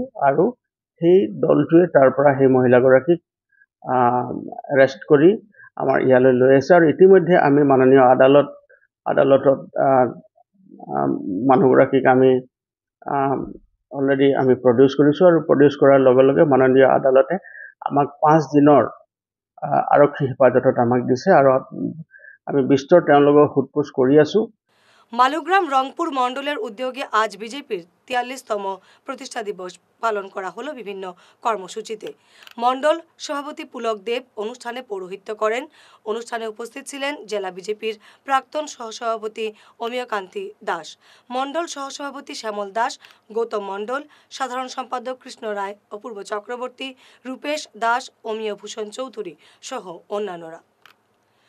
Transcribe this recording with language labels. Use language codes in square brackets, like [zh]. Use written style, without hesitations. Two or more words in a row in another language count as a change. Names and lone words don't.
[as] আৰু সেই দলটোৱে তাৰ পৰা সেই মহিলাগৰাকীক এৰেষ্ট কৰি আমাৰ ইয়ালৈ লৈ আছে আৰু ইতিমধ্যে আমি মাননীয় আদালতত মানুহগৰাকীক আমি অলৰেডি আমি প্ৰডিউচ কৰিছোঁ আৰু প্ৰডিউচ কৰাৰ লগে লগে মাননীয় আদালতে আমাক 5 দিনৰ আৰক্ষী হেফাজতত আমাক দিছে আৰু আমি বিস্তৰ তেওঁলোকৰ সোধপোছ কৰি আছোঁ। [bn] মালুগ্রাম রংপুর মণ্ডলের উদ্যোগে আজ বিজেপির 43তম প্রতিষ্ঠা দিবস পালন করা হলো বিভিন্ন কর্মসূচিতে। মণ্ডল সভাপতি পুলক দেব অনুষ্ঠানে পৌরোহিত্য করেন। অনুষ্ঠানে উপস্থিত ছিলেন জেলা বিজেপির প্রাক্তন সহসভাপতি অমিয়কান্তি দাস, মণ্ডল সহসভাপতি শ্যামল দাস, গৌতম মণ্ডল, সাধারণ সম্পাদক কৃষ্ণ রায়, অপূর্ব চক্রবর্তী, রূপেশ দাস, অমিয় ভূষণ চৌধুরী সহ অন্যান্যরা।